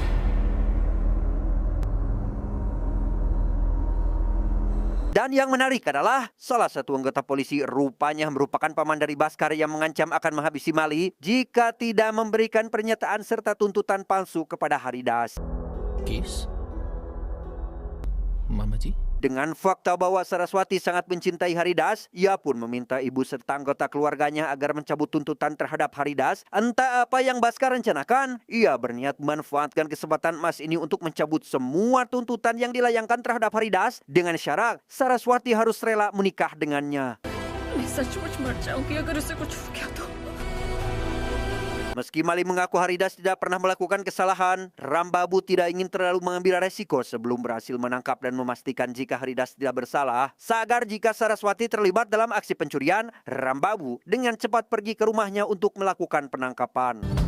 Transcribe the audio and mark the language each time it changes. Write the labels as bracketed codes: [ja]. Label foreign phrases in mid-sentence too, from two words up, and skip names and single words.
[id] Dan yang menarik adalah salah satu anggota polisi rupanya merupakan paman dari Baskar yang mengancam akan menghabisi Mali jika tidak memberikan pernyataan serta tuntutan palsu kepada Haridas. [hi] केस मामा जी [id] Dengan fakta bahwa Saraswati sangat mencintai Haridas, ia pun meminta ibu serta anggota keluarganya agar mencabut tuntutan terhadap Haridas. Entah apa yang Baskar rencanakan, ia berniat memanfaatkan kesempatan emas ini untuk mencabut semua tuntutan yang dilayangkan terhadap Haridas dengan syarat Saraswati harus rela menikah dengannya. [hi] मैं सचमुच मर जाऊंगी अगर उसे कुछ हो गया तो। [id] Meski Mali mengaku Haridas tidak pernah melakukan kesalahan, Rambabu tidak ingin terlalu mengambil resiko sebelum berhasil menangkap dan memastikan jika Haridas tidak bersalah. Sadar jika Saraswati terlibat dalam aksi pencurian, Rambabu dengan cepat pergi ke rumahnya untuk melakukan penangkapan.